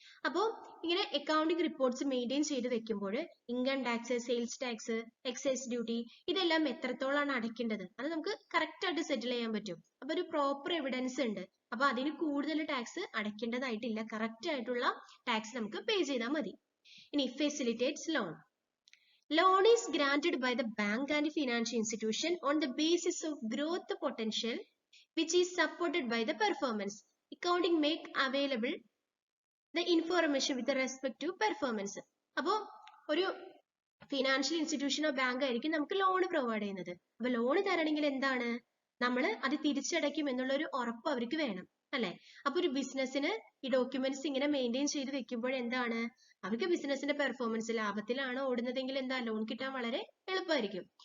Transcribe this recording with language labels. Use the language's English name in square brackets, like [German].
[Malayalam] അപ്പോൾ ഇങ്ങനെ accounting reports maintain ചെയ്ത് വെക്കുമ്പോൾ income tax, sales tax, excise duty ഇതെല്ലാം എത്രത്തോളാണ് അടയ്ക്കേണ്ടത് അത് നമുക്ക് കറക്റ്റ് ആയിട്ട് സെറ്റിൽ ചെയ്യാൻ പറ്റും. അപ്പൊ ഒരു പ്രോപ്പർ എവിഡൻസ് ഉണ്ട്. അപ്പൊ അതിന് കൂടുതൽ ടാക്സ് അടയ്ക്കേണ്ടതായിട്ടില്ല, കറക്റ്റ് ആയിട്ടുള്ള ടാക്സ് നമുക്ക് പേ ചെയ്താൽ മതി. ഇനി [English] Facilitates loan. Loan is granted by the bank and financial institution on the basis of growth potential which is supported by the performance. Accounting make available the information with respect to performance. [Malayalam] അപ്പോൾ ഒരു financial ഇൻസ്റ്റിറ്റ്യൂഷനോ bank ആയിരിക്കും നമുക്ക് loan provide ചെയ്യുന്നത്. അപ്പൊ loan തരണമെങ്കിൽ എന്താണ് നമ്മൾ അത് തിരിച്ചടയ്ക്കും എന്നുള്ള ഒരു ഉറപ്പ് അവർക്ക് വേണം അല്ലെ. അപ്പൊ ഒരു ബിസിനസ്സിന് ഈ ഡോക്യുമെന്റ്സ് ഇങ്ങനെ മെയിൻറ്റെയിൻ ചെയ്ത് വെക്കുമ്പോൾ എന്താണ് അവർക്ക് ബിസിനസിന്റെ പെർഫോമൻസ് ലാഭത്തിലാണോ ഓടുന്നതെങ്കിൽ എന്താ ലോൺ കിട്ടാൻ വളരെ എളുപ്പമായിരിക്കും.